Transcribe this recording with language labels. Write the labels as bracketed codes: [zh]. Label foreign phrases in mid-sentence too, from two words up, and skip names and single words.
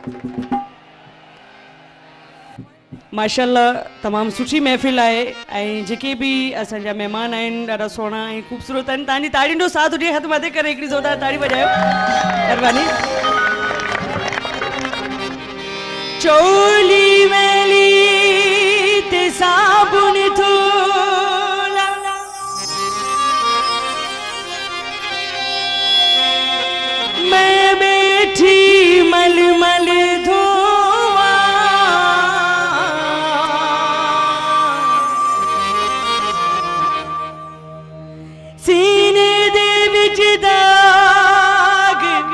[sd] माशाअल्लाह तमामु सुठी महफ़िल आहे ऐं जेके बि असांजा महिमान आहिनि ॾाढा सुहिणा ऐं ख़ूबसूरत आहिनि। तव्हांजी ताड़ियुनि जो साथ हुजे, हथ मथे करे हिकिड़ी ज़ोरदार ताड़ी वॼायो, महिरबानी। [pa] ਚੋਲੀ ਵੇਲੀ ਤੇ ਸਾਬੁਨ ਥੋਲਾ ਮੈਂ ਬੈਠੀ ਮਲ ਮਲ ਧੋਆ ਸੀਨੇ ਦੇ ਵਿਚ ਦਾਗ